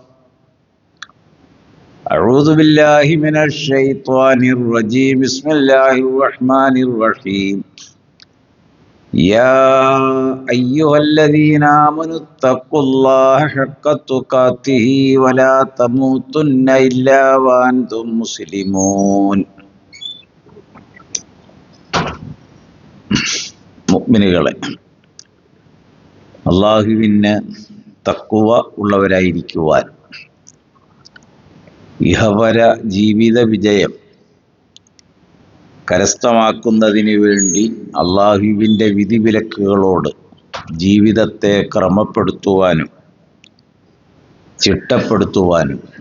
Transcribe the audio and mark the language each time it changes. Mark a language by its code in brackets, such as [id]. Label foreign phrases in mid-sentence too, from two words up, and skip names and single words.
[ar] أعوذ بالله من الشيطان الرجيم بسم الله الرحمن الرحيم يا أيها الذين آمنوا اتقوا الله حق تقاته ولا تموتن إلا وأنتم مسلمون മുഅ്മിനുകളെ, [ml] അല്ലാഹുവിന് തഖ്വ ഉള്ളവരായിരിക്കുവാൻ ഇഹപര ജീവിത വിജയം കരസ്ഥമാക്കുന്നതിന് വേണ്ടി അല്ലാഹുവിൻ്റെ വിധിവിലക്കുകളോട് ജീവിതത്തെ ക്രമപ്പെടുത്തുവാനും ചിട്ടപ്പെടുത്തുവാനും